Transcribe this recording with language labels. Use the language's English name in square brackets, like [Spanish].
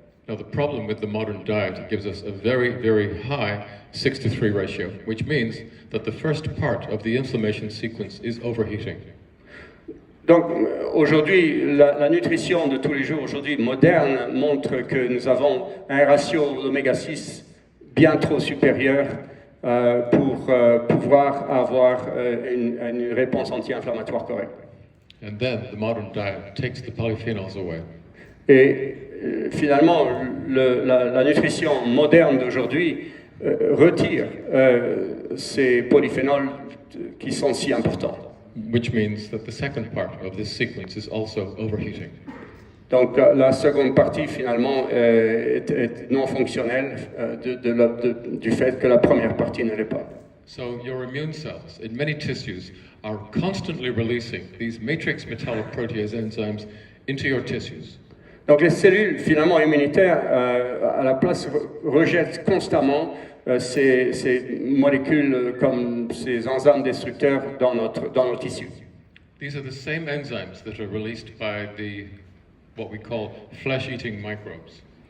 [English] Now the problem with the modern diet, it gives us a very, very high 6-to-3 ratio, which means that the first part of the inflammation sequence is overheating. [French] Donc aujourd'hui, la nutrition de tous les jours aujourd'hui moderne montre que nous avons un ratio d'oméga 6 bien trop supérieur pour pouvoir avoir une réponse anti-inflammatoire correcte. [English] And then the modern diet takes the polyphenols away. [French] Et finalement, la nutrition moderne d'aujourd'hui retire ces polyphénols qui sont si importants. [English] Which means that the second part of this sequence is also overheating. [French] Donc la seconde partie finalement est non fonctionnelle du fait que la première partie ne l'est pas. [English] So your immune cells in many tissues are constantly releasing these matrix metalloprotease enzymes into your tissues. [French] Donc les cellules finalement immunitaires à la place rejettent constamment ces molécules comme ces enzymes destructeurs dans nos tissus. [English] These are the same enzymes that are released by what we call flesh-eating microbes.